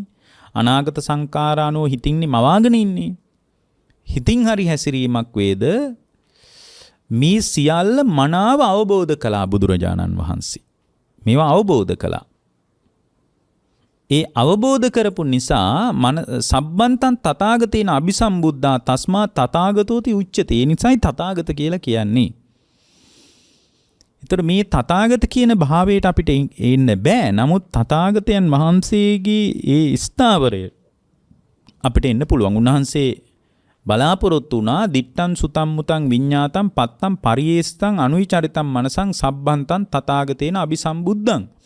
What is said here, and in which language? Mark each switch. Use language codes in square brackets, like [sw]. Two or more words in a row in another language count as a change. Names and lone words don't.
[si] අනාගත සංකාර අනුව හිතින්නේ මවාගෙන ඉන්නේ. හිතින් හරි හැසිරීමක් වේද මේ සියල්ල මනාව අවබෝධ කළා බුදුරජාණන් වහන්සේ. මේවා අවබෝධ කළා. ඒ අවබෝධ කරපු නිසා [pi] සබ්බන්තං තථාගතේන අபிසම්බුද්ධා තස්මා තථාගතෝති උච්චති. [si] ඒ නිසායි තථාගත කියලා කියන්නේ. ඒතර මේ තථාගත කියන භාවයට අපිට එන්න බෑ. නමුත් තථාගතයන් වහන්සේගේ ඒ ස්ථාවරය අපිට එන්න පුළුවන්. උන්වහන්සේ බලාපොරොත්තු වුණා [pi] දිත්තං සුතං මුතං විඤ්ඤාතං පත්තං පරියේස්තං අනුවිචරිතං මනසං සබ්බන්තං තථාගතේන අபிසම්බුද්ධං.